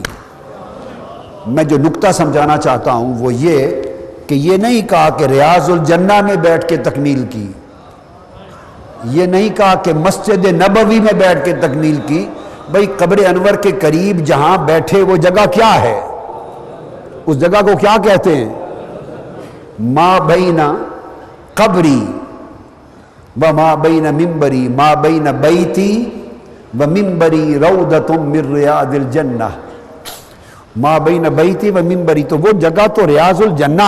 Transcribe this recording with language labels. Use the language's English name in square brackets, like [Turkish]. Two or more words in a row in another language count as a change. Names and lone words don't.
[Urdu] میں جو نکتہ سمجھانا چاہتا ہوں وہ یہ کہ یہ نہیں کہا کہ [Arabic] ریاض الجنہ [Urdu] میں بیٹھ کے تکمیل کی، یہ نہیں کہا کہ مسجد نبوی میں بیٹھ کے تکمیل کی، بھئی قبر انور کے قریب جہاں بیٹھے وہ جگہ کیا ہے؟ اس جگہ کو کیا کہتے ہیں؟ [Arabic] ما بین قبری و ما بین منبری ما بین بیتی و منبری روضۃ من ریاض الجنہ، ما بین بیتی و منبری، [Urdu] تو وہ جگہ تو [Arabic] ریاض الجنہ